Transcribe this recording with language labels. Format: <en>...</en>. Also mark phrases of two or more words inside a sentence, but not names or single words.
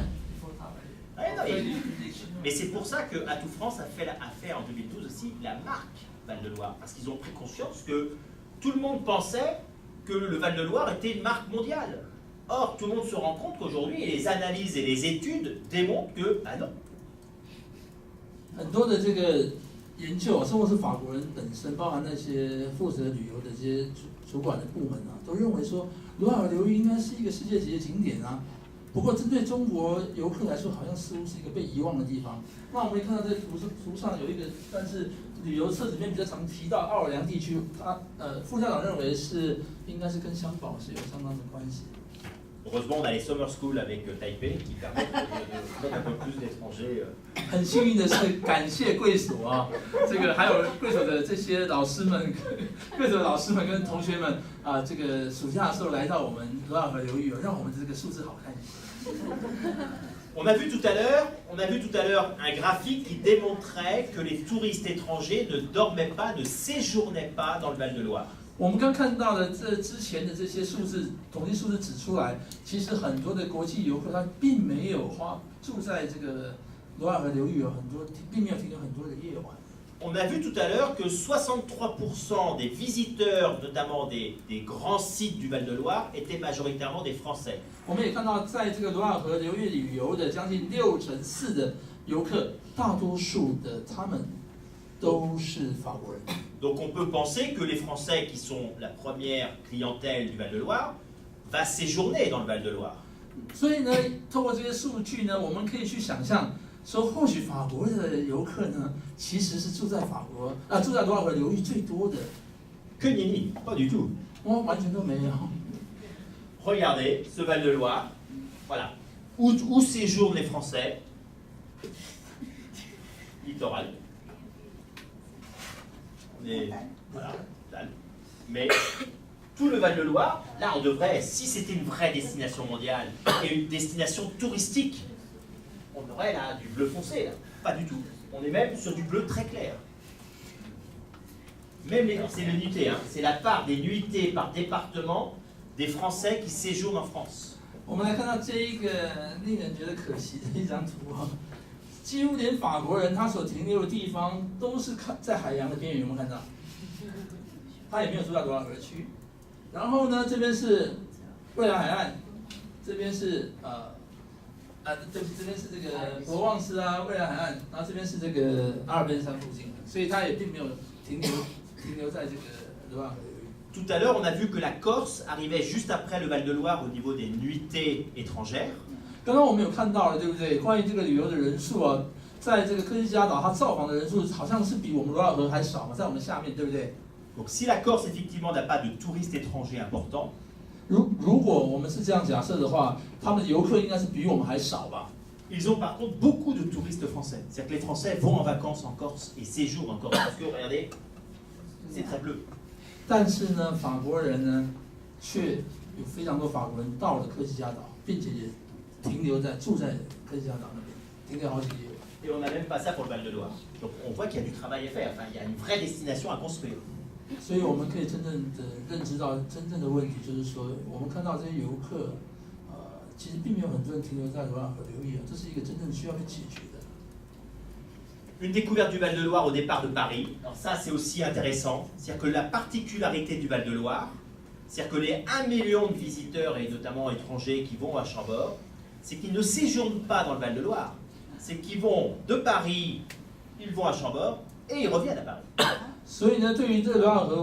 <fr>Ouais, non, mais c'est pour ça que Atout France a fait en 2012 aussi la marque Val-de-Loire, parce qu'ils ont pris conscience que tout le monde pensait que le Val-de-Loire était une marque mondiale. Or, tout le monde se rend compte qu'aujourd'hui, les analyses et les études démontrent que, ah non.</fr> <zh>很多的这个研究，甚至是法国人本身，包含那些负责旅游的这些主管的部门啊，都认为说罗瓦尔流域应该是一个世界级的景点啊。不过，针对中国游客来说，好像似乎是一个被遗忘的地方。那我们可以看到这图上有一个，但是旅游册里面比较常提到奥尔良地区，副校长认为是应该是跟香港是有相当的关系。</zh> <fr>Heureusement, on a les</fr> <en>summer schools</en> <fr>avec Taipei qui permettent de mettre un peu plus d'étrangers.</fr> <zh>很幸运的是，感谢贵所啊，这个还有贵所的这些老师们，贵所的老师们跟同学们啊，这个暑假的时候来到我们罗瓦河流域，让我们的这个数字好看一些。</zh> <fr>On a vu tout à l'heure un graphique qui démontrait que les touristes étrangers ne dormaient pas, ne séjournaient pas dans le Val-de-Loire.</fr> <zh>我们刚看到的这之前的这些数字，统计数字指出来，其实很多的国际游客他并没有住在这个罗瓦河流域，有很多并没有停留很多的夜晚。</zh> <fr>On a vu tout à l'heure que 63% des visiteurs, notamment des grands sites du Val-de-Loire, étaient majoritairement des Français.</fr> <zh>我们也看到，在这个罗瓦河流域旅游的将近64%的游客，大多数的他们都是法国人。</zh> <fr>Donc on peut penser que les Français, qui sont la première clientèle du Val-de-Loire, va séjourner dans le Val-de-Loire.</fr> <zh>所以呢，透过这些数据呢，我们可以去想象，说或许法国的游客呢，其实是住在住在罗瓦河流域最多的。</zh> <fr>Que nenni, pas du tout.</fr> <zh>我完全都没有。</zh> <fr>Regardez ce Val-de-Loire, voilà, où séjournent les Français. Littoral. Voilà, mais tout le Val-de-Loire, là on devrait, si c'était une vraie destination mondiale et une destination touristique, on aurait là du bleu foncé, là. Pas du tout. On est même sur du bleu très clair. Même c'est le nuitée, hein, c'est la part des nuitées par département des Français qui séjournent en France.</fr> <zh>我们来看到这一个令人觉得可惜的一张图啊，几乎连法国人他所停留的地方都是在海洋的边缘，有没有看到？他也没有住在罗瓦河区。然后呢，这边是蔚蓝海岸，这边是对不起，这边是这个博旺斯啊，蔚蓝海岸，然后这边是这个阿尔卑斯山附近，所以他也并没有停留在这个罗瓦河流域。</zh> <fr>Tout à l'heure, on a vu que la Corse arrivait juste après le Val-de-Loire au niveau des nuitées étrangères.</fr> <zh>刚刚我们有看到了，对不对？关于这个旅游的人数啊，在这个科西嘉岛，它造访的人数好像是比我们罗瓦河还少嘛，在我们下面，对不对？</zh> <fr>Donc si la Corse effectivement n'a pas de touristes étrangers importants,</fr> <zh>如果我们是这样假设的话，他们的游客应该是比我们还少吧？</zh> <fr>ils ont par contre beaucoup de touristes français. C'est-à-dire que les Français vont en vacances en Corse et séjournent en Corse. Parce que regardez, c'est très bleu.</fr> <zh>但是呢，法国人呢，却有非常多法国人到了科西嘉岛，并且也住在科西嘉岛那边，停留好几个月。</zh> <fr>Et on n'a même pas ça pour le Val-de-Loire. Donc on voit qu'il y a du travail à faire. Enfin, il y a une vraie destination à construire.</fr> <zh>所以我们可以真正的认知到真正的问题，就是说，我们看到这些游客，其实并没有很多人停留在罗瓦河流域啊，这是一个真正需要被解决的。</zh> <fr>Une découverte du Val-de-Loire au départ de Paris. Alors ça, c'est aussi intéressant. C'est-à-dire que la particularité du Val-de-Loire, c'est-à-dire que les 1 million de visiteurs, et notamment étrangers, qui vont à Chambord, c'est qu'ils ne séjournent pas dans le Val-de-Loire. C'est qu'ils vont de Paris ils vont à Chambord et ils reviennent à Paris.</fr>